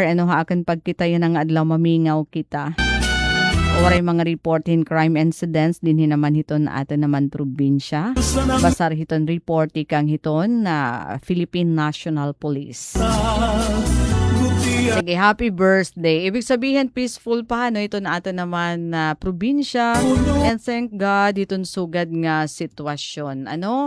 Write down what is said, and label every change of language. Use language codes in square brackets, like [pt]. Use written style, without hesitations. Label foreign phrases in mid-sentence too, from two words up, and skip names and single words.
[war] Ano ha akan pagkita yan ang adlaw mamingaw kita. Waray mga [en] reporting crime incidents [war] din naman hiton na aton naman probinsya. Basar hiton report ikang hiton na Philippine National Police. Sige, [en] happy birthday. [tl] Ibig sabihin, [war] peaceful pa, no? Ito na ato naman na probinsya. [en] And thank God, [war] itong sugad nga sitwasyon. Ano?